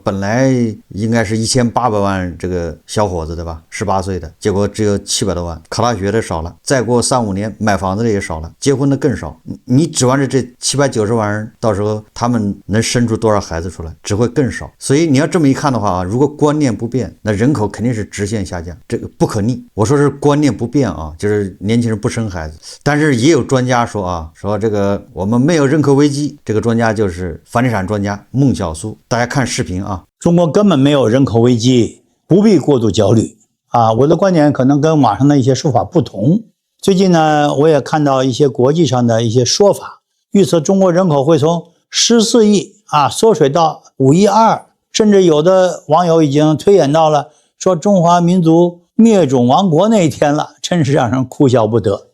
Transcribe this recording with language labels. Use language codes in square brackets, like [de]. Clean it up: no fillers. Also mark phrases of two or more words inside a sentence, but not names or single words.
[zh] 本來應該是1800萬这個小伙子，對吧？18歲的，結果只有700多萬，考大學的少了，再過3-5年買房子的也少了，結婚的更少。你指望着這790萬人，到時候他們能生出多少孩子出來，只會更少。所以你要這麼一看的話如果觀念不變，那人口肯定是直線下降，這個不可逆。我說是觀念不變就是年輕人不生孩子。但是也有專家說說這個我們沒有人口危機，這個專家就是房地產專家孟曉蘇。大家看視頻中國根本沒有人口危機，不必過度焦慮我的觀點可能跟網上的一些說法不同。最近呢，我也看到一些國際上的一些說法，預測中國人口會從14億縮水到5億2，甚至有的網友已經推演到了說中華民族滅種亡國那一天了，真是讓人哭笑不得。